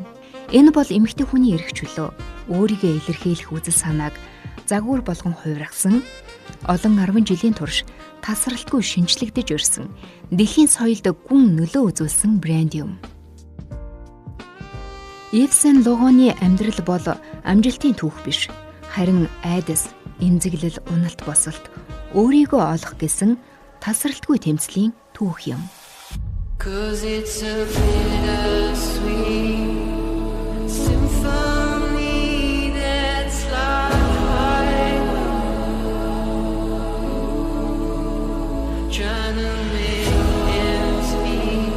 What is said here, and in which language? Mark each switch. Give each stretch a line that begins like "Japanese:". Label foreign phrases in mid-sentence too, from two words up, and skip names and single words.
Mongolian: Энэ бол эмэгтэй хүний эрх чөлөө, өөрийгөө илэрхийлэх үзэл санааг загвар болгон хувиргасан, олон 10 жилийн турш тасралтгүй шинжлэгдэж өрсөн, дэлхийн соёлд гүн нөлөө үзүүлсэн брэнд юм. Yves Saint Laurent-ийн амьдрал бол амжилтын түүх биш, харин айдас, эмзэглэл, уналт босолт, өөрийгөө олох гэсэн тасралтгүй тэмцлийн түүх юм.
English: Cause it's a bittersweet symphony that's like trying to make ends meet.